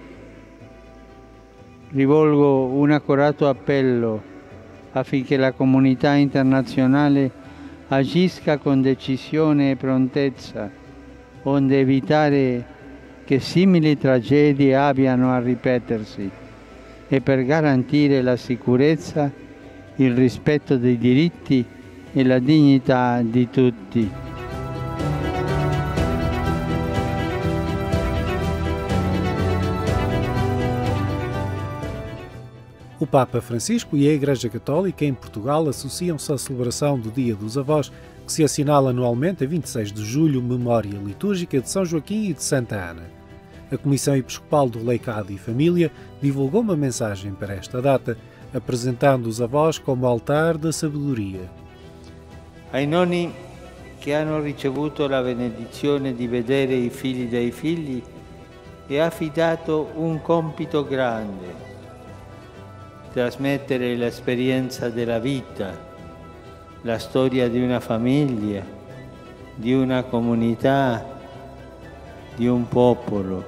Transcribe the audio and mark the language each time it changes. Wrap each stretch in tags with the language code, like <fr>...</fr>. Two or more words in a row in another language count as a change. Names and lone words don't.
<it>Rivolgo un accorato appello affinché la comunità internazionale agisca con decisione e prontezza, onde evitare che simili tragedie abbiano a ripetersi, e per garantire la sicurezza, il rispetto dei diritti e la dignità di tutti.</it> <pt>O Papa Francisco e a Igreja Católica em Portugal associam-se à celebração do Dia dos Avós, que se assinala anualmente a 26 de julho, memória litúrgica de São Joaquim e de Santa Ana. A Comissão Episcopal do Leicado e Família divulgou uma mensagem para esta data, apresentando os avós como altar da sabedoria.</pt> <it>Ai nonni che hanno ricevuto la benedizione di vedere i figli dei figli è affidato un compito grande: trasmettere l'esperienza della vita, la storia di una famiglia, di una comunità, di un popolo.</it>